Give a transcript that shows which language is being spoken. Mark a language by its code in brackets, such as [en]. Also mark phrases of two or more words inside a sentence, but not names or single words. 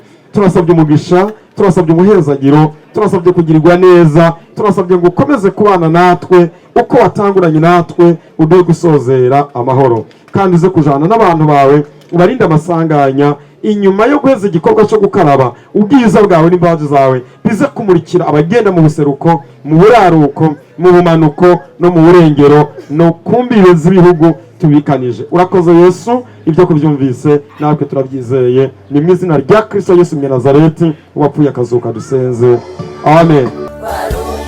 [rn] Turasabye umugisha, turasabye umuhezagiro, turasabye kugirirwa neza, turasabye ngo ukomeze kubana natwe uko watanguranye natwe, uduhe gusozera amahoro, kandi uze kujana n'abantu bawe, ubarinde amasanganya. Inyuma yo guheza igikorwa cyo gukaraba, ubwiza bwawe n'imbabazi zawe bize kumurikira abagenda mu buseruko, mu buraruko, mu bumanuko no mu burengero no kumbibe z'ibihugu tubikanije. Urakoze Yesu, ibyo kubyumvise natwe turabyizeye, ni mu izina rya Kristo Yesu Nazareti wapfuye akazuka dusenze, amen.